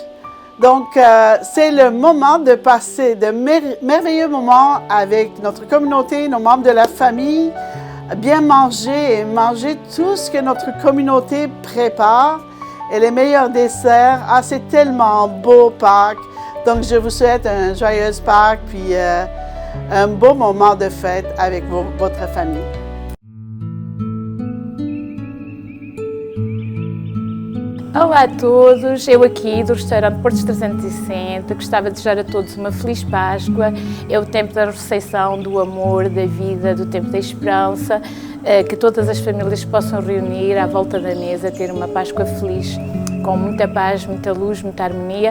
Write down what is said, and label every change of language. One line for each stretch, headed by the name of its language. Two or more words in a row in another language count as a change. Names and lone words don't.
French: Donc, c'est le moment de passer de merveilleux moments avec notre communauté, nos membres de la famille, bien manger et manger tout ce que notre communauté prépare et les meilleurs desserts. Ah, c'est tellement beau Pâques. Donc, je vous souhaite une joyeuse Pâques puis un beau moment de fête avec votre famille.
Portuguese: Olá a todos, eu aqui do restaurante Portos 360, gostava de desejar a todos uma feliz Páscoa. É o tempo da ressurreição, do amor, da vida, do tempo da esperança, que todas as famílias possam reunir à volta da mesa, ter uma Páscoa feliz, com muita paz, muita luz, muita harmonia.